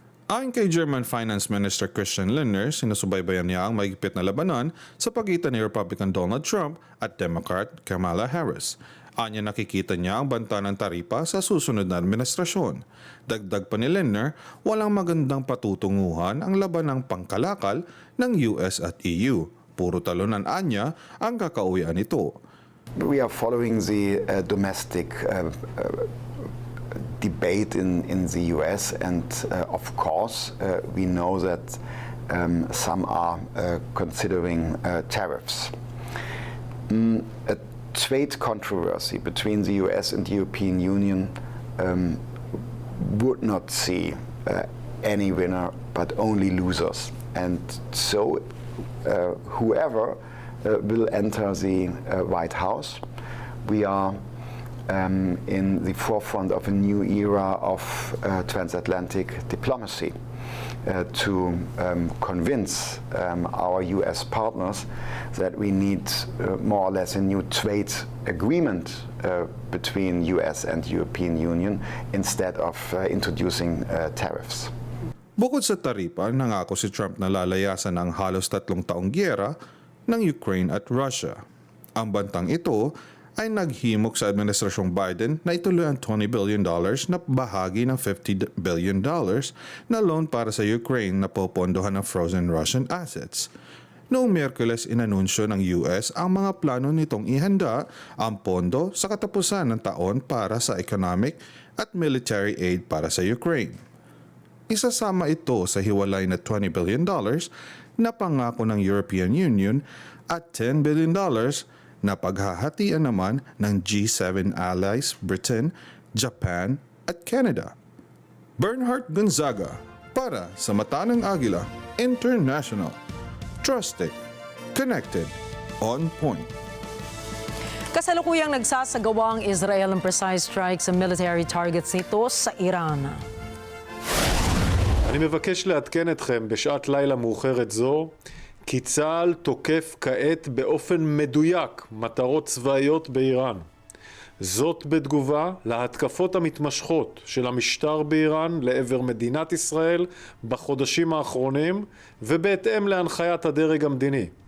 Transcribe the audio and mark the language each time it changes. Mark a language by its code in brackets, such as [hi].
[tl] Ayon kay German Finance Minister Christian Lindner, sinusubaybayan niya ang mahigpit na labanan sa pagitan ni Republican Donald Trump at Democrat Kamala Harris. Anya nakikita niya ang banta ng taripa sa susunod na administrasyon. Dagdag pa ni Lindner, walang magandang patutunguhan ang laban ng pangkalakal ng US at EU. Puro talunan anya ang kakauwian nito. [en] We are following the domestic debate in the US, and of course we know that some are considering tariffs. A trade controversy between the US and the European Union would not see any winner but only losers, and so whoever will enter the White House, we are in the forefront of a new era of transatlantic diplomacy to convince our US partners that we need more or less a new trade agreement between US and European Union instead of introducing tariffs. [tl] Bukod sa taripa, nangako si Trump na lalayasan ang halos 3 taong giyera ng Ukraine at Russia. Ang bantang ito ay naghimok sa administrasyong Biden na ituloy ang $20 billion na bahagi ng $50 billion na loan para sa Ukraine na popondohan ng frozen Russian assets. Noong Miyerkules, inanunsyo ng US ang mga plano nitong ihanda ang pondo sa katapusan ng taon para sa economic at military aid para sa Ukraine. Isasama ito sa hiwalay na $20 billion na pangako ng European Union at $10 billion na paghahatian naman ng G7 allies Britain, Japan at Canada. Bernhard Gonzaga para sa Mata ng Agila International. [en] Trusted, connected, on point. [tl] Kasalukuyang nagsasagawa ang Israel ng precise strike sa military targets nito sa Iran. [he] אני מבקש לעדכן אתכם בשעת לילה מאוחרת זו כי צה"ל תוקף כעת באופן מדויק מטרות צבאיות באיראן. זאת בתגובה להתקפות המתמשכות של המשטר באיראן לעבר מדינת ישראל בחודשים האחרונים ובהתאם להנחיית הדרג המדיני.